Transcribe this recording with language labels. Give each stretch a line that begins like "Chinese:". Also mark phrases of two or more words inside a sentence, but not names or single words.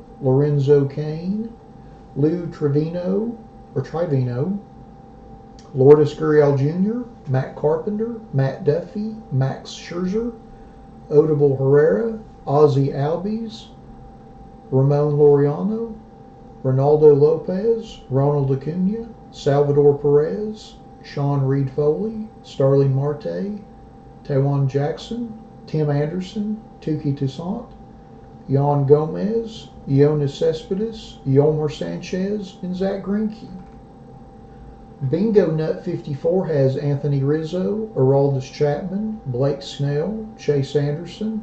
English: Lorenzo Cain, Lou Trivino, Lourdes Gurriel Jr., Matt Carpenter, Matt Duffy, Max Scherzer, Odubel Herrera, Ozzie Albies, Ramon Laureano, Ronaldo Lopez, Ronald Acuna, Salvador Perez, Sean Reed Foley, Starling Marte, Tajuan Jackson, Tim Anderson, Tuki Toussaint, Yan Gomez, Yoenis Cespedes, Yolmer Sanchez, and Zach Greinke. Bingo Nut 54 has Anthony Rizzo, Aroldis Chapman, Blake Snell, Chase Anderson,